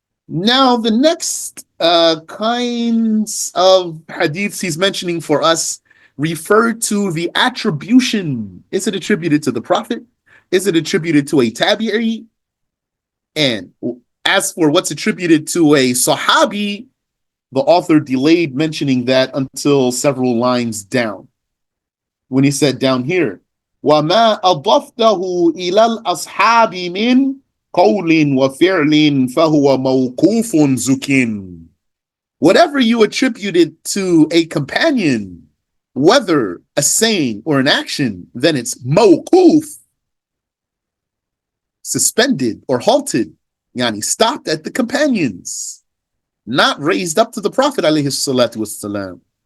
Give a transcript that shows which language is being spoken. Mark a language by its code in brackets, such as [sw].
[en] Now, the next kinds of hadiths he's mentioning for us refer to the attribution. Is it attributed to the Prophet? Is it attributed to a tabi'i? And as for what's attributed to a sahabi, the author delayed mentioning that until several lines down. When he said down here, [ar] وَمَا أَضَفْتَهُ إِلَى الْأَصْحَابِ مِنْ قَوْلٍ وَفِعْلٍ فَهُوَ مَوْقُوفٌ زُكٍ. [en] Whatever you attributed to a companion, whether a saying or an action, then it's mawquf, suspended or halted, yani stopped at the companions, not raised up to the Prophet alayhi salatu wassalam.